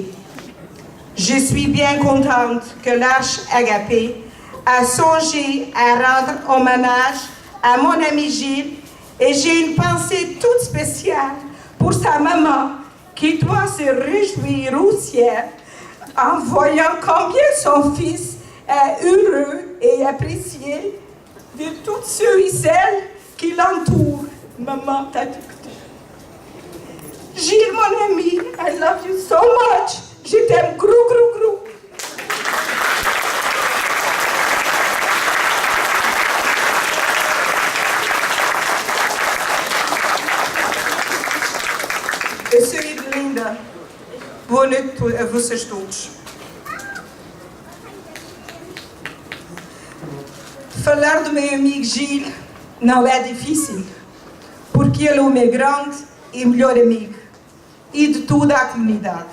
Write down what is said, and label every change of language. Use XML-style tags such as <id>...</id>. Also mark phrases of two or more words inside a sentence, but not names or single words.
<fr>Je suis bien contente que l'Arche Agapé a songé à rendre hommage à mon ami Gilles, et j'ai une pensée toute spéciale pour sa maman qui doit se réjouir au ciel en voyant combien son fils est heureux et apprécié de tous ceux et celles qui l'entourent. Maman, t'as écouté. Gilles, mon ami,</fr> <en>I love you so much.</en> <fr>Je t'aime gros, gros, gros.</fr> <pt>Sweet Linda, boa noite a vocês todos. Falar do meu amigo Gilles não é difícil, porque ele é o meu grande e melhor amigo, e de toda a comunidade.</pt>